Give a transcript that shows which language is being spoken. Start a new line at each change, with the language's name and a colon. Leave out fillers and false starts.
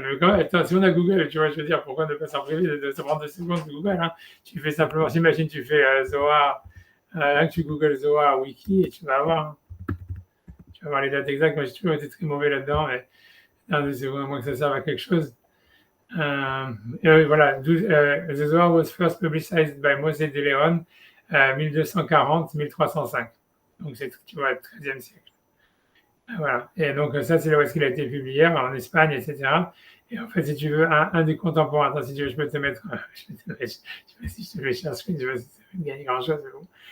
French: Mais quand même, attends, si on a Google, tu vois, je veux dire, pourquoi ne pas s'en priver de se prendre 2 secondes de Google, hein. Tu fais simplement, j'imagine, tu fais Zohar, là, tu Google Zohar Wiki et tu vas avoir, hein. Tu vas voir les dates exactes. Moi, j'ai toujours été très mauvais là-dedans, mais non, c'est vraiment que ça serve à quelque chose. Euh, voilà,
English: The Zohar was first publicized by Moshe de Leon, 1240-1305.
French: Donc, c'est, tu vois, 13e siècle. Voilà. Et donc, ça, c'est là où est-ce qu'il a été publié, en Espagne, etc. Et en fait, si tu veux, un des contemporains, attends, si tu veux, je peux te mettre, je sais pas si je te fais share screen, je sais pas si ça va gagner grand-chose, mais bon.